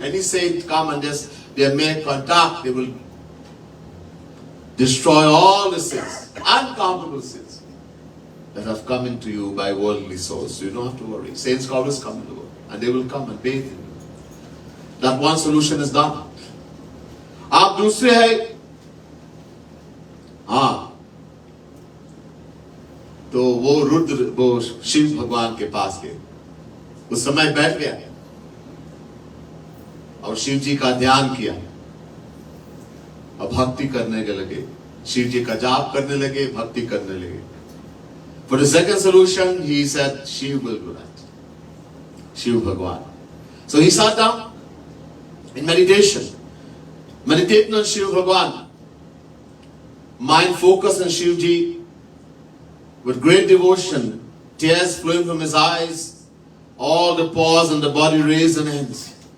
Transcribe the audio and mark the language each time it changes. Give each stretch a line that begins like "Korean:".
English: Any saint come and they make contact, they will destroy all the sins, uncountable sins that have come into you by worldly souls. So you don't have to worry. Saints always come in the world, and they will come and bathe in you. That one solution is done.
Hindi: आप दूसरे है, हाँ, तो वो शिव भगवान के पास गए, उस समय बैठ गया और शिव जी का ध्यान किया और भक्ति करने के लगे, शिव जी का जाप करने लगे, भक्ति करने लगे.
English: For the second solution, he said, Shiv will do that. Shiv Bhagwan. So he sat down in meditation, meditating on Shiv Bhagwan. Mind focused on Shiv ji with great devotion, tears flowing from his eyes, all the paws and the body raised and hands.